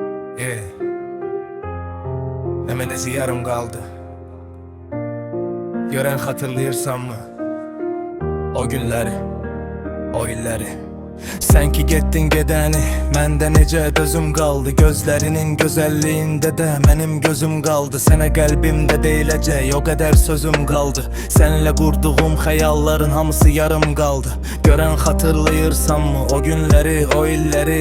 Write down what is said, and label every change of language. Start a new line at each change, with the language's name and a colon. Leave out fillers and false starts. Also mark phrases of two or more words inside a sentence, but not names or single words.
Turkish: Demedesi yarım kaldı. Gören hatırlayırsan mı o günleri, o illeri?
Azerbaijani: Sen ki getdin gedəni, məndə necə dözüm qaldı. Gözlərinin gözəlliğində də mənim gözüm qaldı. Sənə qəlbimdə deyiləcək o qədər sözüm qaldı. Sənlə qurduğum xəyalların hamısı yarım qaldı. Görən xatırlayırsan mı o günləri, o illəri?